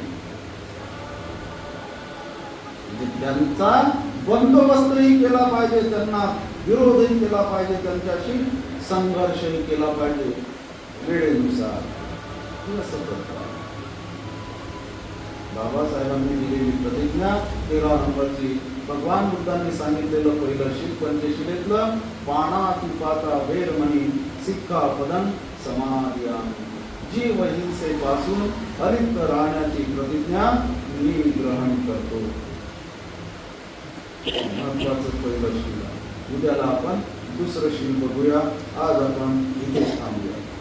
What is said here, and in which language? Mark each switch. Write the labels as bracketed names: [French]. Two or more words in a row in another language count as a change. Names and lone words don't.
[Marathi] त्यांचा बंदोबस्तही केला पाहिजे, त्यांना विरोधही केला पाहिजे, त्यांच्याशी संघर्षही केला पाहिजे वेळेनुसार. बाबासाहेबांनी दिलेली प्रतिज्ञा 13 नंबरची, भगवान बुद्धांनी सांगितलेलं पहिलं शील पंचशिलेतलं [Pali] पाणाती पाता वेरमणी सिक्खा पदन समाधियामी. [Marathi] जीव हिंसेपासून अलिप्त राहण्याची प्रतिज्ञा मी ग्रहण करतो. महत्वाचं पहिलं शील. उद्याला आपण दुसरं शील बघूया. आज आपण इथेच थांबूया.